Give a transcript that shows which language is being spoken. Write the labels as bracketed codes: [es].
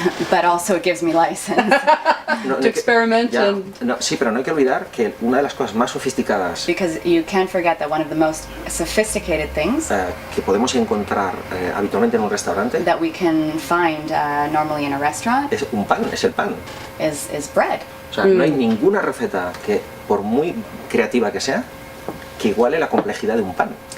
[en] but also it gives me license. [es] No, [en] To experiment and- [es] no, sí, pero no hay que olvidar que una de las cosas más sofisticadas [en] Because you can't forget that one of the most sophisticated things [es] que podemos encontrar habitualmente en un restaurante [en] that we can find normally in a restaurant [es] es un pan, es el pan. [en] is bread. [es] O sea, no hay ninguna receta que, por muy creativa que sea, que iguale la complejidad de un pan.